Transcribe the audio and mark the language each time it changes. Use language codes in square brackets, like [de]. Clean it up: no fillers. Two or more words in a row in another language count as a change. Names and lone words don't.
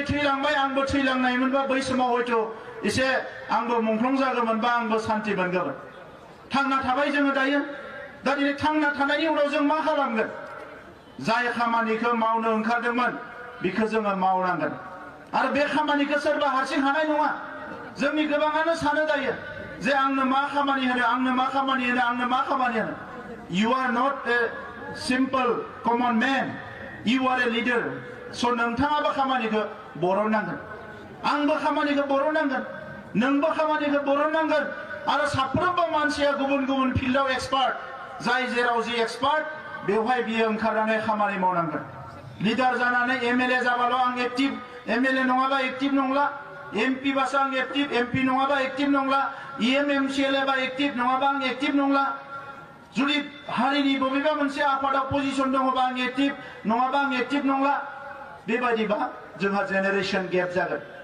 [brx] थैलांबाय आंबो थैलांनायमोनबा बै समाव हयथ' एसे आंबो मुंख्लं जागौमोनबा आंबो सान्ति मोनगौमोन थांना थाबाय जोङो दायो दा दिनै थांना थानायनि उनाव जों मा खालामगोन जाय खामानिखौ मावनो ओंखारदोंमोन बेखौ जोङो मावनांगोन आरो बे खामानिखौ सोरबा हारसिं हानाय नङा जोंनि गोबाङानो सानो दायो जे आंनो मा खामानि होनो आंनो मा खामानि होनो आंनो मा खामानि होनो [en] you are not a simple common man you are a leader [brx] so नोंथाङाबो खामानिखौ बरननांगोन आंबो खामानिखौ बरननांगोन नोंबो खामानिखौ बरननांगोन आरो साफ्रोमबो मानसिया गुबुन गुबुन फिल्डआव एक्सपार्ट जाय जेराव जि एक्सपार्ट बेवहाय बियो ओंखारनानै खामानि मावनांगोन लिडार जानानै एमएलए जाबाल' आं एक्टिभ एमएलए नङाबा एक्टिभ नंला एमपि बासो आं एक्टिभ एमपि नङाबा एक्टिभ नंला एमएमसिएलए बा एक्टिभ नङाबा आं एक्टिभ नंला जुदि हारिनि बबेबा मोनसे आफादाव पजिशन दङबा आं एक्टिभ नङाबा आं एक्टिभ नंला बेबायदिबा जोंहा [en] generation gap [brx] जागोन